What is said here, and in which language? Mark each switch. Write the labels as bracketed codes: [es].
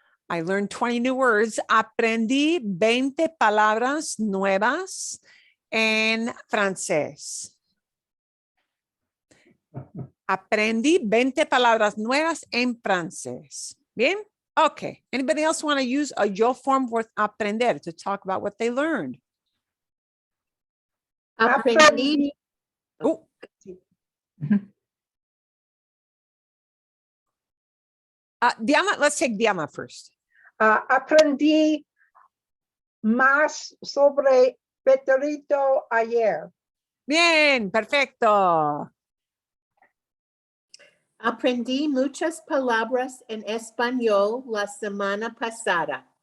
[en] I learned 20 new words. [es] Aprendí 20 palabras nuevas en francés. Aprendí 20 palabras nuevas en francés. Bien? Okay. [en] Anybody else want to use a yo form with aprender to talk about what they learned? [es] Aprendí. Oh. [en] Diana, let's take Diana first. [es] Aprendí más sobre Preterito ayer. Bien, perfecto. Aprendí muchas palabras en español la semana pasada.